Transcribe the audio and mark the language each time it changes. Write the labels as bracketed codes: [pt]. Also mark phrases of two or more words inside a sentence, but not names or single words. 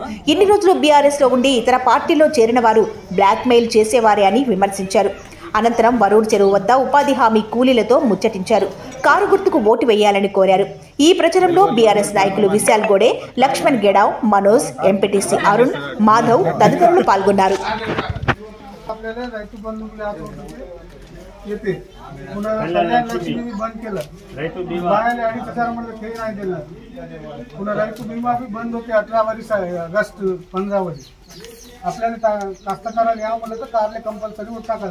[te] ఇన్ని రోజులు బీఆర్ఎస్ లో ఉండి ఇతర పార్టీలో చేరిన వారు బ్లాక్ మెయిల్ చేసేవారే అని విమర్శించారు. అనంతరం వరూర్ చెరువు వద్ద ఉపాధి హామీ కూలీలతో ముచ్చటించారు. కారు గుర్తుకు ఓటు వేయాలని కోరారు. ఈ ప్రచారంలో బీఆర్ఎస్ నాయకులు విశాల్ గోడే, లక్ష్మణ్ గెడావ్, మనోజ్, ఎంపీటీసీ అరుణ్, మాధవ్ తదితరులు పాల్గొన్నారు. [mr] आपल्याला कास्तकाराला यावं म्हणलं तर कारले कंपल्सरी उठ टाकायला.